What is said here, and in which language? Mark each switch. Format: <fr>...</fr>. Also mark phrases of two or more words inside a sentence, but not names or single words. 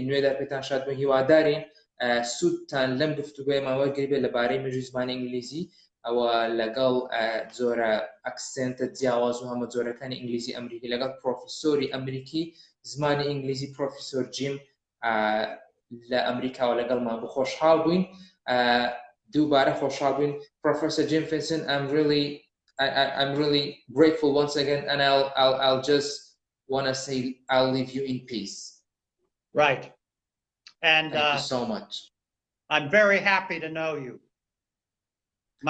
<ckb>نوێدا پێتان شاد بووین هیوادارین سوودتان لەم گفتوگۆیەمان وەرگری بێت لەبارەی مێژووی زمانی ئینگلیزی ئەوە لەگەڵ جۆرە ئەکسنتە جیاواز و هەمە جۆرەکانی ئینگلیزی ئەمریکی لەگەڵ پرۆفیسۆری ئەمریکی زمانی ئینگلیزی پرۆفیسۆر جیم لە ئەمریکاوە لەگەڵمان بوو خۆشحاڵ بووین دووبارە خۆشحاڵ بووین Professor Jim Vincent,</ckb> <en>I'm really grateful once again, and I'll just want to say I'll leave you in peace. Right. And thank you so much. I'm very happy to know you. My</en>